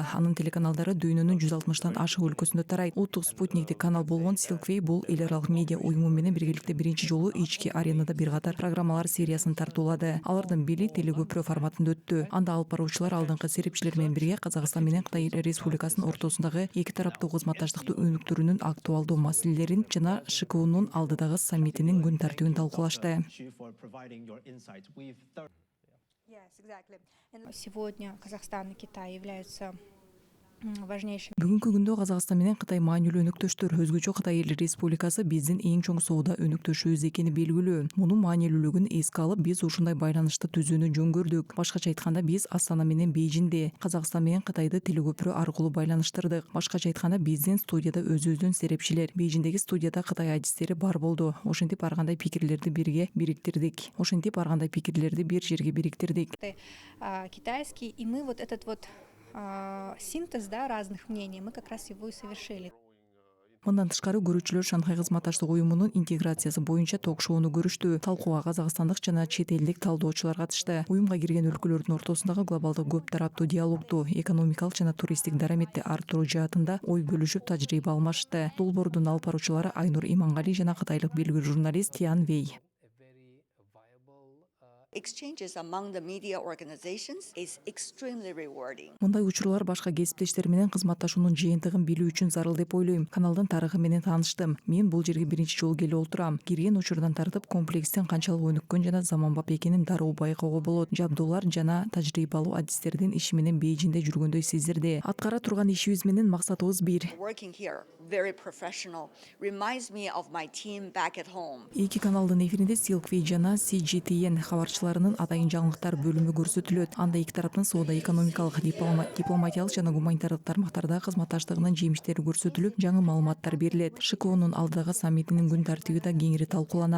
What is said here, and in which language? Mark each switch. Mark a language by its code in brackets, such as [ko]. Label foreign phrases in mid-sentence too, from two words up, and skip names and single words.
[ky] Анын телеканалдары дүйнөнүн 160тан ашык өлкөсүндө тарайт. Улуттук спутниктик канал болгон Silkway бул эл аралык медиа уюму менен биргеликте биринчи жолу ички аренада бир катар программалар сериясын тартуулады. Алардын бири телекөпүрө форматында өттү. Анда алып баруучулар алдыңкы серепчилер менен бирге Казакстан менен Кытай Республикасынын ортосундагы эки тараптуу кызматташтыкты өнүктүрүүнүн актуалдуу маселелерин жана ШКУнун алдыдагы саммитинин күн тартибин талкуулашты. [ru] Сегодня Казахстан и Китай являются важнейшими. [ky] Бүгүнкү күндө Казакстан менен Кытай маанилүү өнөктөштөр. Өзгөчө Кытай Республикасы биздин эң чоң соода өнөктөшүбүз экени белгилүү. Мунун маанилүүлүгүн эске алып, биз ушундай байланышты түзүүнү жөн көрдүк. Башкача айтканда, биз Астана менен Бейжинди, Казакстан менен Кытайды телекөпүрө аркылуу байланыштырдык. Башкача айтканда, биздин студияда өзүбүздүн серепчилер, Бейжиндеги студияда Кытай адистери бар болду. Ошентип ар кандай пикирлерди бир жерге бириктирдик. [ru] Китайский, и мы вот этот вот синтез, да, разных мнений, мы как раз его и совершили. [ky] Мындан тышкары көрүүчүлөр Шанхай кызматташтык уюмунун интеграциясы боюнча ток-шоуну көрүштү. Талкууга казакстандык жана чет элдик талдоочулар катышты. Уюмга кирген өлкөлөрдүн ортосундагы глобалдык көп тараптуу диалогду, экономикалык жана туристтик дараметти арттыруу жаатында ой бөлүшүп, тажрыйба алмашты. Долбоордун алып баруучулары Айнур Имангали жана кытайлык белгилүү журналист Тиан Вэй. [en] Exchanges among the media organizations is extremely rewarding. [ky] Мындай учурлар башка кесиптештер менен кызматташуунун жыйынтыгын билүү үчүн зарыл деп ойлойм. Каналдын тарыхы менен тааныштым. Мен бул жерге биринчи жолу келип отурам. Кирген учурдан тартып комплекстин канчалык өнүккөн жана заманбап экенин дароо байкоого болот. Жабдуулар жана тажрыйбалуу адистердин иши менен Бейжинде жүргөндөй сездирди. Аткара турган ишибиз менен максатыбыз бир. [en] Working here, very professional, reminds me of my team back at home. [ky] Эки каналдын эфиринде Silkway жана CGTN кабарчыларынын атайын жаңылыктар бөлүмү көрсөтүлөт. Анда эки тараптын соода, экономикалык, дипломатиялык жана гуманитардык тармактарда кызматташтыгынын жемиштери көрсөтүлүп, жаңы маалыматтар берилет. ШКУнун алдыдагы саммитинин күн тартиби да кеңири талкууланат.